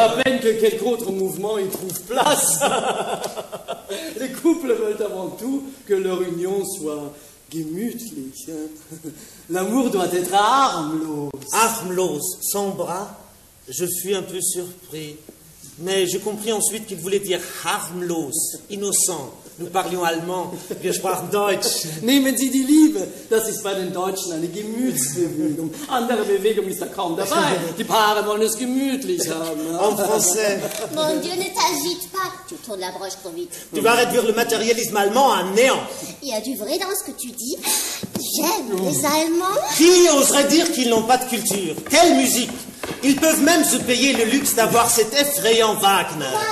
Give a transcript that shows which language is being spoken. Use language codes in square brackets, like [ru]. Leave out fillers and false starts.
[fr] À peine que quelque autre mouvement y trouve place. Les couples veulent avant tout que leur union soit gemütlich. L'amour doit être harmlos. Harmlos, sans bras, je fus un peu surpris. Mais je compris ensuite qu'il voulait dire harmlos, innocent. Nous parlions allemand, [de] wir sprachen Deutsch. Nehmen Sie die Liebe. Das ist bei den Deutschen eine Gemütsbewegung. Andere Bewegung ist da kaum dabei. Die Paare wollen es gemütlich haben. [fr] En français. Mon Dieu, ne t'agite pas. Tu tournes la broche trop vite. Tu vas réduire le matérialisme allemand à néant. Il y a du vrai dans ce que tu dis. J'aime les Allemands. Qui oserait dire qu'ils n'ont pas de culture? Quelle musique! Ils peuvent même se payer le luxe d'avoir cet effrayant Wagner.